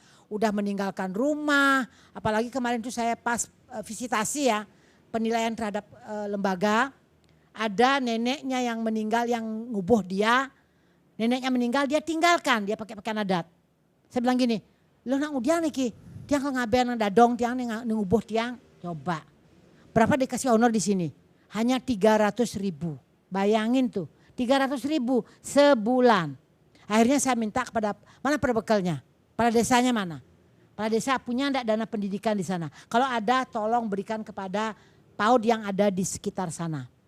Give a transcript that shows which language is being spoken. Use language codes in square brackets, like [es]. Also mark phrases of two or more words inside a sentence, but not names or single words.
[id] Udah meninggalkan rumah. Apalagi kemarin itu saya pas visitasi ya. Penilaian terhadap lembaga. Ada neneknya yang meninggal yang ngubuh dia. Neneknya meninggal dia tinggalkan, dia pakai pakaian adat. Saya bilang gini, [ban] lo nak udiang nih ki, tiang kalau ngaben dadong tiang ngubuh tiang, [id] coba. Berapa dikasih honor di sini? Hanya 300 ribu. Bayangin tuh, 300 ribu sebulan. Akhirnya saya minta kepada, mana perbekalnya? Kepala desanya mana? Kepala desa punya enggak dana pendidikan di sana? Kalau ada tolong berikan kepada PAUD yang ada di sekitar sana.